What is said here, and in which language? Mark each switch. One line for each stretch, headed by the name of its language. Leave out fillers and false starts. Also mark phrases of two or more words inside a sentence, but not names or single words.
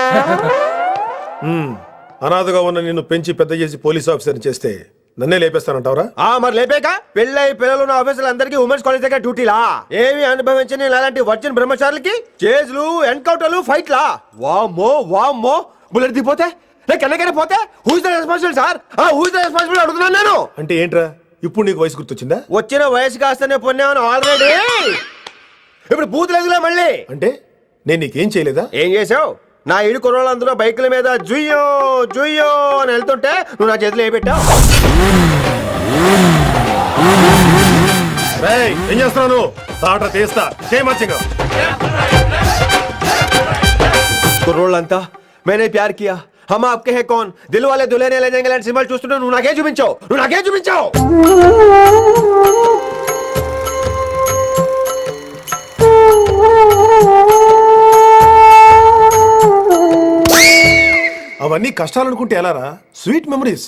Telugu: అనాథగా ఉన్న నిన్ను పెంచి పెద్ద చేసి పోలీస్ ఆఫీసర్ చేస్తే నన్నే లేపేస్తానంటావరా? మరి లేపేక పెళ్ళై పిల్లలు ఉన్న ఆఫీసులు అందరికీ
English: women's college
Telugu: దగ్గర డ్యూటీలా? ఏమి అనుభవించని అలాంటి వర్జిన్ బ్రహ్మచారులకి చేజ్లు, ఎన్కౌంటర్లు, ఫైట్లా? వామ్మో బుల్లెట్ దిగిపోతే, కన్నకైనా పోతే
English: who is the responsible sir? who is the responsible
Telugu: అడుగుతున్నాను నేను. అంటే ఏంట్రా, ఇప్పుడు నీకు వయసు గుర్తొచ్చిందా? వచ్చిన వయసు కాస్తనే పొన్నాను ఆల్రెడీ. ఇప్పుడు బూత్ లేదులే మళ్ళీ. అంటే నేను నీకేం చేయలేదా? ఏం చేసావు? నా ఇరు కుర్రోళ్ళందరూ బైకుల మీద జుయ్యో జుయ్యో అని వెళ్తుంటే నువ్వు నా చేతిలో ఏ పెట్టావు? ఏం చేస్తున్నాను? తాట తీస్తా చేయమచ్చగా. కుర్రోళ్ళంతా मैंने प्यार किया, हम आपके हैं कौन, दिल वाले दुल्हने ले जाएंगे లాంటి సినిమాలు చూస్తుంటే నువ్వు నాకేం చూపించావు? అవన్నీ కష్టాలు అనుకుంటే ఎలారా?
English: sweet memories.